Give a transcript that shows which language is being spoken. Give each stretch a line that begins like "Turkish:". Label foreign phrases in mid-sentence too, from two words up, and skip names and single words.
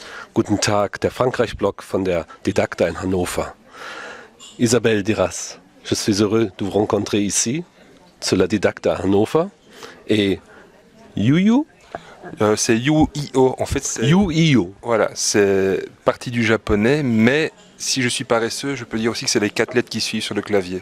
German: Guten Tag, der Frankreich-Blog von der Didakta in Hannover.
French: Isabelle Diras, je suis heureux de vous rencontrer ici, sur la Didakta à Hannover. Et Yuyu, c'est Yu-I-O. En fait, c'est Yu-I-O. voilà, c'est parti du japonais, mais si je suis paresseux, je peux dire aussi que c'est les 4 lettres qui suivent sur le clavier.